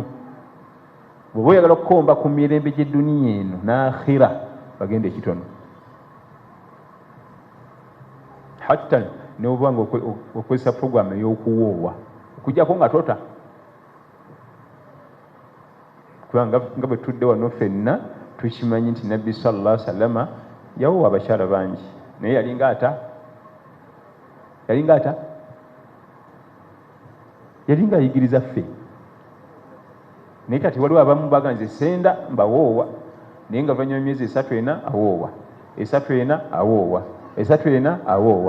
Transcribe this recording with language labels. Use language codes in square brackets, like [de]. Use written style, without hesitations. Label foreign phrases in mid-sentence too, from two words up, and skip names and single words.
[lg] Bw'oba oyagala okukomba ku mirembe gy'edduniya eno n'akhira, bagenda ekitono. Hatta ne oba nga okozesa puroguramu ey'okuwoowa okujjako nga tota, kubanga nga bwe tudde wano ffenna tukimanyi nti nabbi [ar] صلى الله عليه وسلم [lg] yawoowa abakyala bangi, naye yalinga ayigiriza ffe. Naye kati waliwo abamu baga nze senda mbawoowa, naye nga luvannyuma myezi 3 ena awoowa, 3 ena awoowa, 3 ena awoowa.